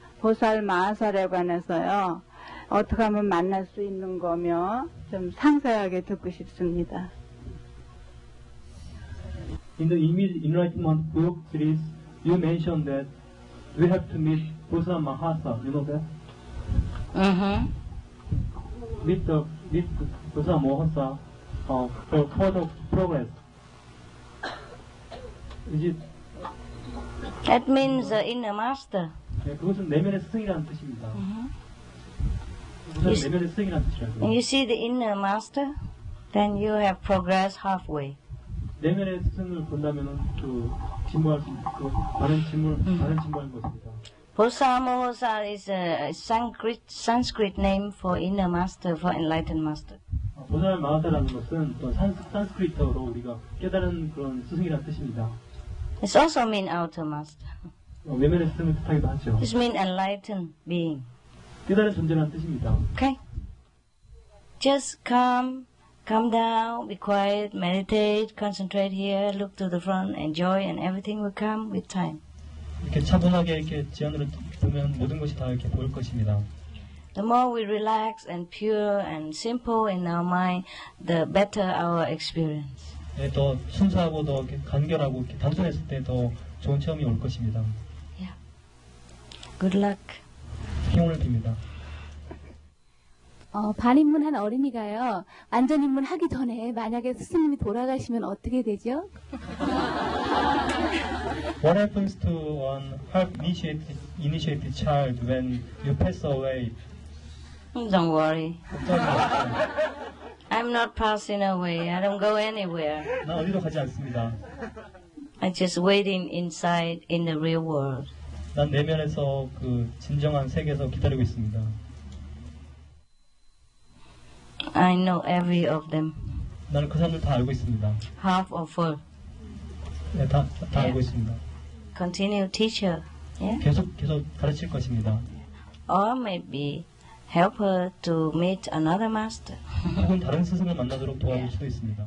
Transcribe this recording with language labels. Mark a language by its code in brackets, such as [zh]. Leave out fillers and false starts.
[ko] 보살 마하살에 관해서요. 어떻게 하면 만날 수 있는 거며 좀 상세하게 듣고 싶습니다. [en] In the Enlightenment book series, you mentioned that we have to meet Bosal Mahasa. You know that? Meet Bosal Mahasa for further progress. Is it? That means the inner master. [ko] 네, 그것은 내면의 스승이라는 뜻입니다. 그것은 내면의 스승이라는 뜻이라고요. [en] When you see the inner master, then you have progressed halfway. [ko] 내면의 스승을 본다면은 진보할 수 있고 많은 진보한 것입니다. [en] Bosal Mahasa is a Sanskrit name for inner master, for enlightened master. [ko] 보살 마하사라는 것은 또 산스크리트어로 우리가 깨달은 그런 스승이라는 뜻입니다. [en] It also mean outer master. [ko] 외면의 스승을 뜻하기도 하죠. [en] It mean enlightened being. [ko] 깨달은 존재라는 뜻입니다. [en] Okay. Just calm down, be quiet, meditate, concentrate here, look to the front, enjoy, and everything will come with time. [ko] 이렇게 차분하게 이렇게 지안으로 보면 모든 것이 다 이렇게 보일 것입니다. [en] The more we relax and pure and simple in our mind, the better our experience. [ko] 네, 더 순수하고 더 간결하고 단순했을 때 더 좋은 체험이 올 것입니다. [en] Yeah. Good luck. [ko] 행운을 빕니다. 반입문한 어린이가요, 완전 입문하기 전에 만약에 스승님이 돌아가시면 어떻게 되죠? [en] What happens to an half-initiated child when you pass away? Don't worry. I'm not passing away. I don't go anywhere. [ko] 나 어디도 가지 않습니다. [en] I'm just waiting inside in the real world. [ko] 난 내면에서 그 진정한 세계에서 기다리고 있습니다. [en] I know every of them. [ko] 나는 그 사람들 다 알고 있습니다. [en] Half or full. [ko] 네, 다 알고 있습니다. [en] Continue teacher. Yeah? [ko] 계속 가르칠 것입니다. [en] Or maybe help her to meet another master. [ko] 혹은 다른 스승을 만나도록 도와줄 수도 있습니다.